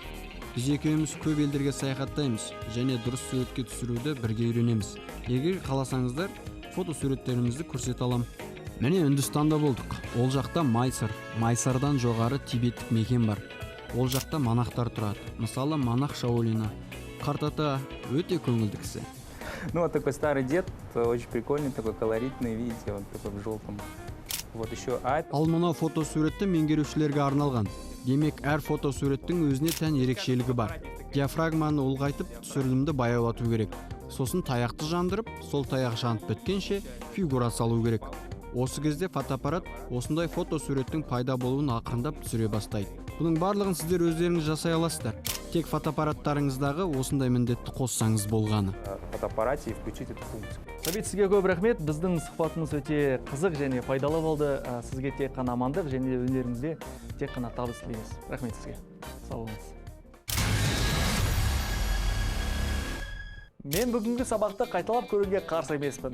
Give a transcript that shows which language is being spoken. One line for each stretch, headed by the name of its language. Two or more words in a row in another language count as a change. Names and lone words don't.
Kazakh: Біз екеуміз көп елдерге саяхаттаймыз және дұрыс суретке түсіруді бірге үйренеміз. Егер қаласаңыздар, фотосуреттерімізді көрсете аламын. Міне Үндістанда болдық. Ол жақта Майсар, Майсардан жоғары тибеттік мекен бар. Ол жақта монахтар тұрады. Мысалы, монах Шаолина. Қарт ата өте көңілді кісі.
Russian: Ну, вот такой старый дед, очень прикольный, такой колоритный, видите, он такой в желтом. Вот еще
Kazakh: Ал мына фотосуретті меңгерушілерге арналған. Демек, әр фотосуреттің өзіне тән ерекшелігі бар. Диафрагманы ұлғайтып, түсірілімді баяулату керек. Сосын таяқты жандырып, сол таяқ жанып біткенше фигура салу керек. Осы кезде фотоаппарат осындай фотосуреттің пайда болуын ақырындап түсіре бастайды. Бұның барлығын сіздер өздеріңіз жасай аласыздар. Тек фотоаппараттарыңыздағы осындай міндетті қоссаңыз болғаны.
Russian: фотоаппарате и включить эту функцию.
Kazakh: Сабит, сізге көп рахмет. Біздің сұхбатымыз өте қызық және пайдалы болды. Сізге тек қана амандық және өнеріңізде тек қана табыс тілейміз. Рахмет сізге. Сау болыңыз. Мен бүгінгі сабақты қайталап көруге қарсы емеспін.